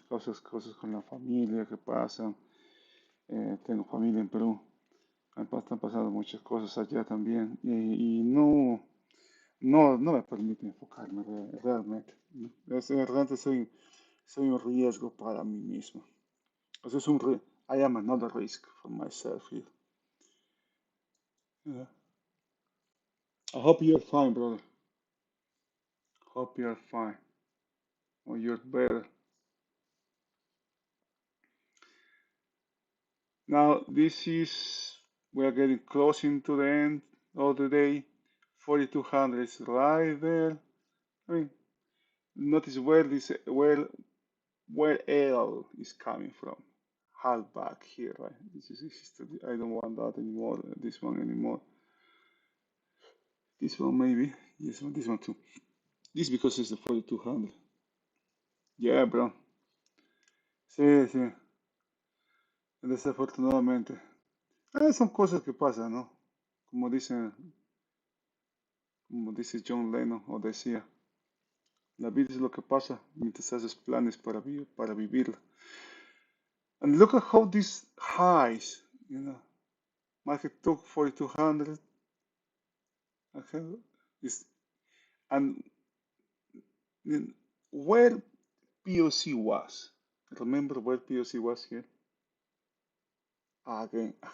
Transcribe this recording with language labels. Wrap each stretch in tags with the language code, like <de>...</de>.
<es>Cosas con la familia que pasan, tengo familia en Perú. Están pasando muchas cosas allá también y no me permite enfocarme realmente, ¿no? Realmente soy un riesgo para mí mismo. O sea,</es> <en>I am another risk for myself here. Yeah. I hope you're fine, brother. Hope you're fine. Or you're better. Now, we are getting closing to the end of the day. 4200 is right there. I mean, notice where L is coming from. Half back here, right? I don't want that anymore, this one anymore. This one maybe. This one too. This because it's the 4200. Yeah, bro.</en> <es>Sí, sí. Desafortunadamente. Son cosas que pasan, ¿no? Como dice, como dice John Lennon, o decía, la vida es lo que pasa mientras haces planes para vivirla.</es> <en>And look at how these highs, market took 4200, okay, is, and where POC was. Remember where POC was here? Again.</en>